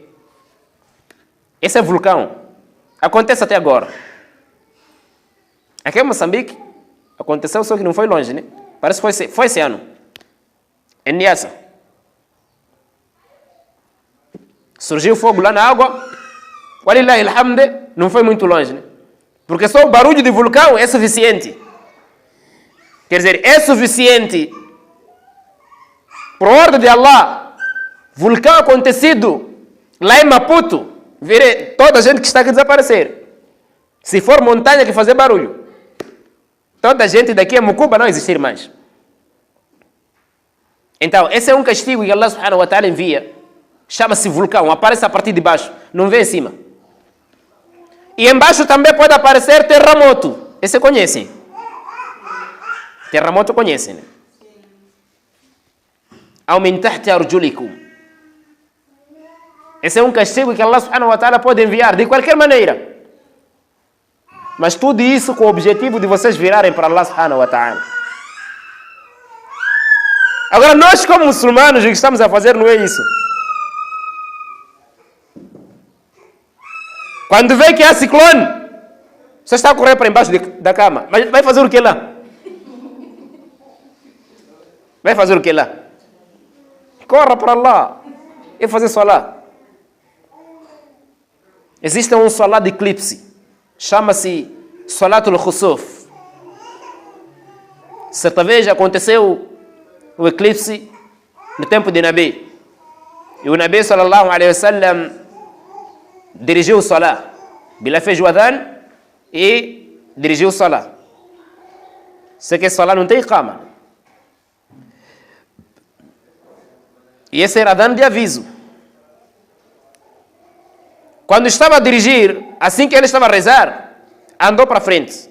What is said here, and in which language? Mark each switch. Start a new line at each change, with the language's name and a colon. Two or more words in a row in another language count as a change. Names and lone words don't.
Portuguese: Esse é vulcão. Acontece até agora. Aqui em Moçambique, aconteceu, só que não foi longe, né? Parece que foi esse ano. Em Niassa. Surgiu fogo lá na água.
Arabic: ولله الحمد,
Portuguese: não foi muito longe, né? Porque só o barulho de vulcão é suficiente. Quer dizer, é suficiente. Por ordem de Allah, vulcão acontecido lá em Maputo, vire toda a gente que está aqui desaparecer. Se for montanha que fazer barulho, toda a gente daqui a Mucuba não existir mais. Então, esse é um castigo que
Arabic: الله سبحانه وتعالى
Portuguese: envia. Chama-se vulcão, aparece a partir de baixo, não vê em cima. E embaixo também pode aparecer terremoto. Esse conhecem? Terremoto conhecem, né?
Arabic: أو من تحت أرجلكم.
Portuguese: Esse é um castigo que
Arabic: الله سبحانه وتعالى
Portuguese: pode enviar de qualquer maneira. Mas tudo isso com o objetivo de vocês virarem para
Arabic: الله سبحانه وتعالى.
Portuguese: Agora nós como muçulmanos o que estamos a fazer não é isso. Quando vê que há ciclone, você está a correr para embaixo da cama. Mas vai fazer o que lá? Vai fazer o que lá? Corra para lá e fazer salat. Existe um salat de eclipse. Chama-se
Arabic: صلاة الخسوف.
Portuguese: Certa vez aconteceu o eclipse no tempo de Nabi. E o Nabi
Arabic: صلى الله عليه وسلم
Portuguese: dirigiu o salat. Bila fez o adhan e dirigiu o salat. Sei que esse salat não tem cama. E esse era adhan de aviso. Quando estava a dirigir, assim que ele estava a rezar, andou para frente.